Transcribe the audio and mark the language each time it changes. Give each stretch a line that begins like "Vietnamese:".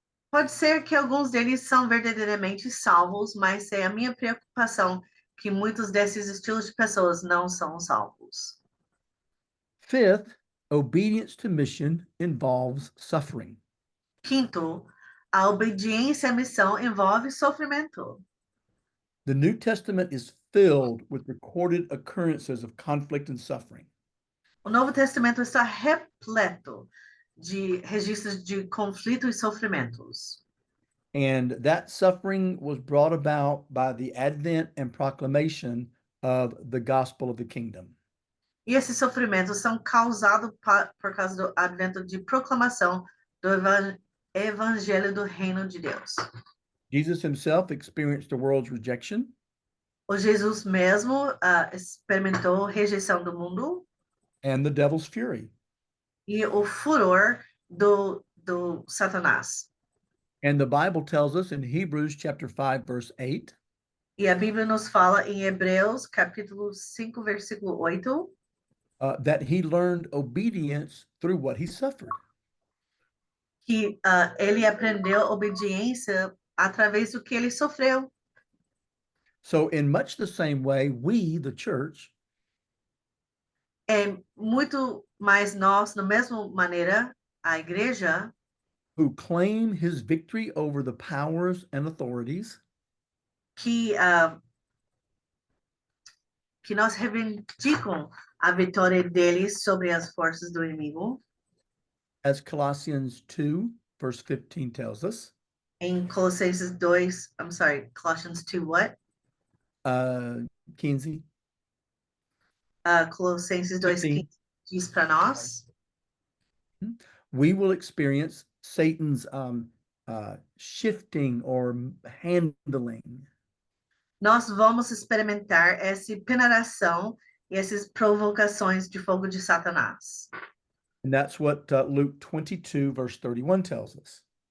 Portuguese: Pode ser que alguns deles são verdadeiramente salvos, mas é a minha preocupação que muitos desses estilos de pessoas não são salvos.
English: Fifth, obedience to mission involves suffering.
Portuguese: Quinto, a obediência à missão envolve sofrimento.
English: The New Testament is filled with recorded occurrences of conflict and suffering.
Portuguese: O Novo Testamento está repleto de registros de conflito e sofrimentos.
English: And that suffering was brought about by the advent and proclamation of the gospel of the kingdom.
Portuguese: E esses sofrimentos são causados por causa do advento de proclamação do evangelho do reino de Deus.
English: Jesus himself experienced the world's rejection,
Portuguese: O Jesus mesmo experimentou rejeição do mundo
English: and the devil's fury.
Portuguese: e o furor do Satanás.
English: And the Bible tells us in Hebrews chapter 5, verse 8,
Portuguese: E a Bíblia nos fala em Hebreus, capítulo 5, versículo 8,
English: that he learned obedience through what he suffered.
Portuguese: que ele aprendeu obediência através do que ele sofreu.
English: So, in much the same way, we, the church,
Portuguese: É muito mais nós, na mesma maneira, a igreja,
English: who claim his victory over the powers and authorities,
Portuguese: que nós reivindicam a vitória deles sobre as forças do inimigo,
English: as Colossians 2, verse 15 tells us,
Portuguese: em Colossenses 2,
English: Colossians 2 what? Kinsey,
Portuguese: Colossenses 2:15 diz para nós,
English: we will experience Satan's shifting or handling.
Portuguese: nós vamos experimentar essa penetração e essas provocações de fogo de Satanás.
English: And that's what Luke 22, verse 31 tells us.